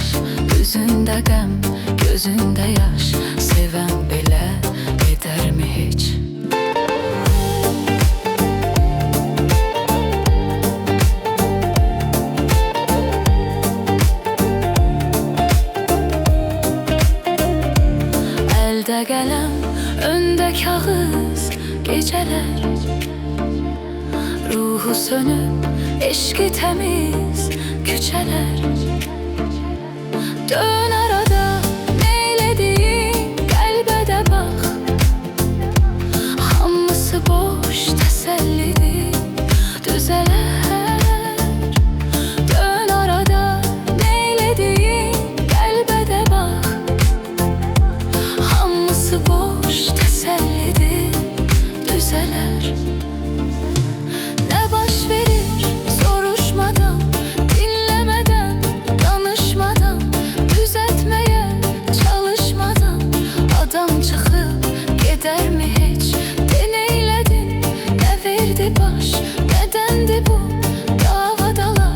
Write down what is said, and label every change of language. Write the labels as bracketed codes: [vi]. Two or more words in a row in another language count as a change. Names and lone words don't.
[tr] Yüzünde gəm, gözünde yaş, seven bile gider mi hiç? [az] Elde gələm, öndə kağız, gecələr ruhu sönüb, eşqi təmiz küçələr. Dön arada, neylediyin qəlbə də bax, hamısı boş təsəllidir, düzələr. Dön arada, neylediyin qəlbə də bax, hamısı boş təsəllidir, düzələr. Ne baş verir soruşmadan, [tr] dinlemeden, danışmadan, düzeltmeye çalışmadan adam çıkıp gider mi hiç? Deneyledin, ne verdi baş, nedendi bu dava dalaş?